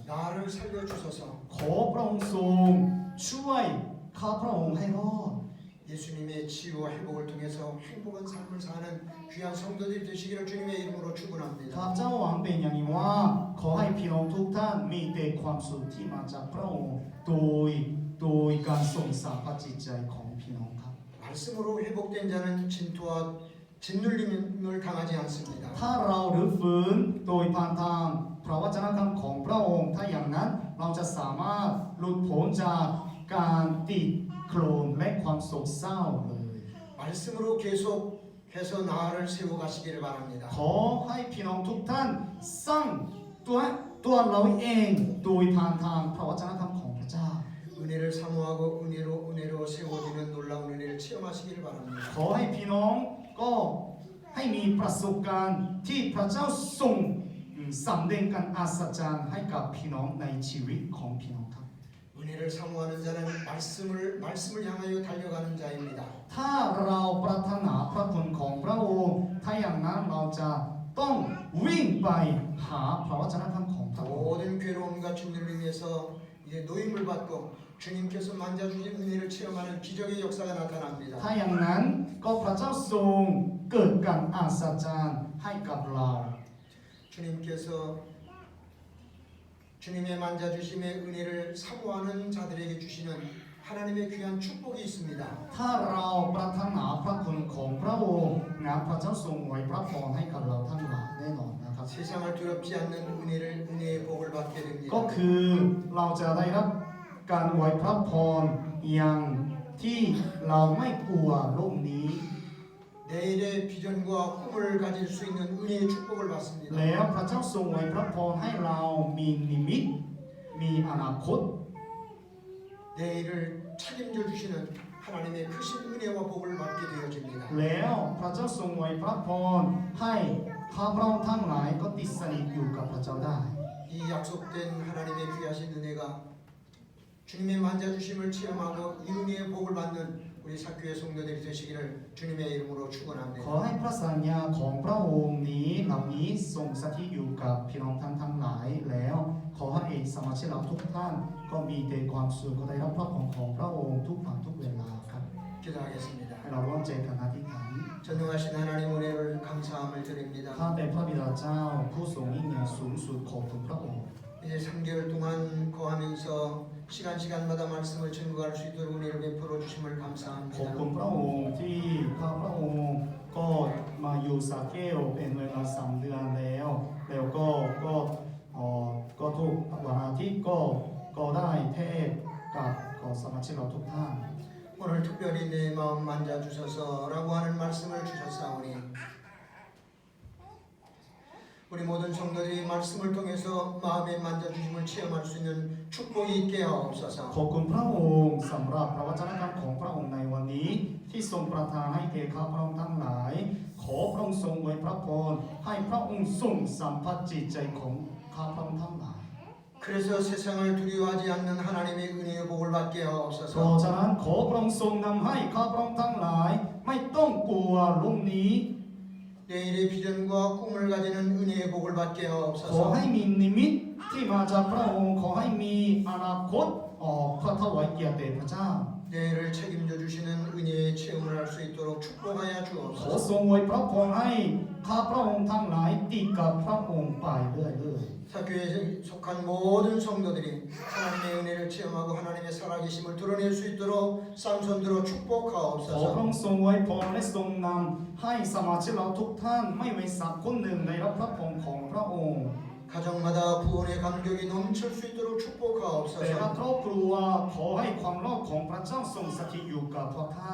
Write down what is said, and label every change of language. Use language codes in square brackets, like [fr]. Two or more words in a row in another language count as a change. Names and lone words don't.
[ko] 나를 살려주소서. [th] ขอพระองค์ทรงช่วยข้าพระองค์ให้รอด [ko] 예수님의 치유와 회복을 통해서 행복한 삶을 사는 귀한 성도들이 되시기를 주님의 이름으로 [th] ข้า [ko] 축원합니다. [th] พเจ้าหวังเป็นอย่างยิ่งว่า ขอให้พี่น้องทุกท่านมีแต่ความสุขที่มาจากพระองค์โดยการทรงสัมผัสจิตใจของพี่น้องครับ [ko] 말씀으로 회복된 자는 진토와 짓눌림을 당하지 않습니다. [th] ถ้าเราหรือฟื้นโดยผ่านทางพระวจนะคำของพระองค์ ถ้าอย่างนั้นเราจะสามารถหลุดพ้นจากการติดโคลนและความโศกเศร้าเลย [ko] 말씀으로 계속해서 나를 세워가시기를 바랍니다. [th] ขอให้พี่น้องทุกท่านสร้างตัวเราเองโดยผ่านทางพระวจนะคำของพระเจ้า [ko] 은혜를 사모하고 은혜로 세워지는 놀라운 은혜를 체험하시기를 바랍니다. [th] ขอให้พี่น้องก็ให้มีประสบการณ์ที่พระเจ้าทรงสำแดงการอัศจรรย์ให้กับพี่น้องในชีวิตของพี่น้องครับ [ko] 은혜를 사모하는 자는 말씀을 향하여 달려가는 자입니다. [th] ถ้าเราปรารถนาพระคุณของพระองค์ถ้าอย่างนั้นเราจะต้องวิ่งไปหาพระวจนะคำของพระองค์ [ko] 모든 괴로움과 진들을 위해서 이제 노임을 받고 주님께서 만져주신 은혜를 체험하는 기적의 역사가 나타납니다. [th] ถ้าอย่างนั้นก็พระเจ้าทรงเกิดการอัศจรรย์ให้กับเรา [ko] 주님께서 주님의 만져주심의 은혜를 사모하는 자들에게 주시는 하나님의 귀한 축복이 있습니다. [th] ถ้าเราปรารถนาพระคุณของพระองค์นะพระเจ้าทรงไว้พระพรให้กับเราทั้งหลายแน่นอนนะครับ [ko] 세상을 두렵지 않는 은혜의 복을 받게 [th] ก็ [ko] 됩니다. [th] คือเราจะได้รับการไว้พระพรอย่างที่เราไม่กลัวโลกนี้ [ko] 내일의 비전과 꿈을 가질 수 있는 은혜의 축복을 받습니다. [th] แล้วพระเจ้าทรงไว้พระพรให้เรามีนิมิตมีอนาคต [ko] 내일을 책임져 주시는 하나님의 크신 은혜와 복을 받게 되어집니다. [th] แล้วพระเจ้าทรงไว้พระพรให้ข้าพเราทั้งหลายก็ติดสนิทอยู่กับพระเจ้าได้ [ko] 이 약속된 하나님의 귀하신 은혜가 주님의 만져주심을 체험하고 이 은혜의 복을 받는 우리 사교의 성도들이 되시기를 주님의 이름으로 [th] ขอ [ko] 축원합니다. [th] ให้พระสัญญาของพระองค์นี้เหล่านี้ทรงสถิตอยู่กับพี่น้องท่านทั้งหลายแล้วขอให้สมาชิกเราทุกท่านก็มีแต่ความสุขก็ได้รับพระพรของพระองค์ทุกวันทุกเวลาครับ [ko] 기도하겠습니다. [th] ให้เราร่วมใจกันอธิษฐาน [ko] 전능하신 하나님 은혜를 감사함을 드립니다. [th] ข้าแต่พระบิดาเจ้าผู้ทรงยิ่งใหญ่สูงสุดขอบคุณพระองค์ [ko] 이제 3개월 동안 거하면서 시간마다 말씀을 증거할 수 있도록 은혜를 베풀어 주심을 [th] ขอบ [ko] 감사합니다. [th] คุณพระองค์ที่ข้าพระองค์ก็มาอยู่สาแก้วเป็นเวลา3 เดือนแล้วก็ทุกวันอาทิตย์ก็ได้เทศกับสมาชิกเราทุกท่าน [ko] 오늘 특별히 내 마음 만져 주소서라고 하는 말씀을 주셨사오니 우리 모든 성도들이 말씀을 통해서 마음의 만져주심을 체험할 수 있는 축복이 있게 [th] ข [ko] 하옵소서. [th] อบคุณพระองค์สำหรับพระวจนะคำของพระองค์ในวันนี้ที่ทรงประทานให้แก่ข้าพระองค์ทั้งหลายขอพระองค์ทรงไว้พระพรให้พระองค์ทรงสัมผัสจิตใจของข้าพระองค์ทั้งหลาย [ko] 그래서 세상을 두려워하지 않는 하나님의 은혜의 복을 받게 [th] เพราะ [ko] 하옵소서. [th] ฉะนั้นขอพระองค์ทรงนำให้ข้าพระองค์ทั้งหลายไม่ต้องกลัวโลกนี้ [ko] 내일의 비전과 꿈을 가지는 은혜의 복을 받게 [th] ขอ [ko] 하옵소서. [th] ให้มีนิมิตที่มาจากพระองค์ขอให้มีอนาคตเพื่อถวายเกียรติแด่พระเจ้า [ko] 내일을 책임져 주시는 은혜의 체험을 할 수 있도록 축복하여 [th] ขอ [ko] 주옵소서. [th] ทรงไว้พระพรให้ข้าพระองค์ทั้งหลายติดกับพระองค์ไปเรื่อย [ko] 사교에 속한 모든 성도들이 하나님의 은혜를 체험하고 하나님의 살아계심을 드러낼 수 있도록 쌍손들어 [th] ๆขอพระ [ko] 축복하옵소서. [th] องค์ทรงไว้พรและทรงนำให้สมาชิกเราทุกท่านไม่เว้นสักคนหนึ่งได้รับพระพรของพระองค์ [ko] 가정마다 구원의 감격이 넘칠 수 있도록 [th] แต่ละ [ko] 축복하옵소서. [th] ครอบครัวขอให้ความรอดของพระเจ้าทรงสถิตอยู่กับพวกท่าน